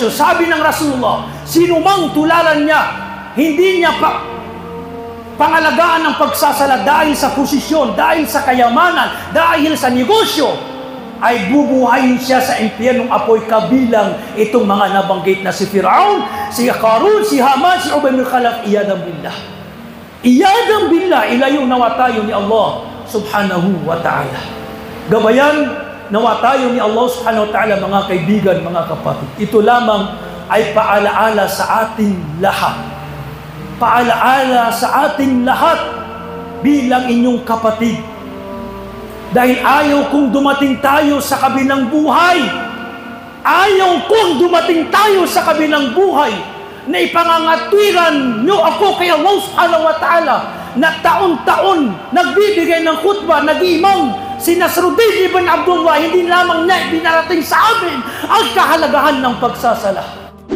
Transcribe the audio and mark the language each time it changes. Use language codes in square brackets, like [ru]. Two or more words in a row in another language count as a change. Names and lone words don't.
[tl] Sabi ng Rasulullah, sino mang tularan niya, hindi niya pangalagaan ng pagsasala dahil sa posisyon, dahil sa kayamanan, dahil sa negosyo, ay bubuhayin siya sa impyernong apoy kabilang itong mga nabanggit na si Fir'aun, si Qarun, si Haman, si Ubay bin Khalaf. [ar] عياذا بالله. عياذا بالله, [tl] ilayo nawa tayo ni Allah [ar] سبحانه وتعالى. [tl] Gabayan nawa tayo ni Allah [ar] سبحانه وتعالى, [tl] mga kaibigan, mga kapatid. Ito lamang ay paalaala sa ating lahat. Paalaala sa ating lahat bilang inyong kapatid. Dahil ayaw kong dumating tayo sa kabilang buhay. Ayaw kong dumating tayo sa kabilang buhay na ipangangatwiran nyo ako kay Allah [ar] سبحانه وتعالى [tl] na taon-taon nagbibigay ng khutbah, nag-imam si Nasruddin ibn Abdullah, hindi lamang na binarating sa amin ang kahalagahan ng pagsasala.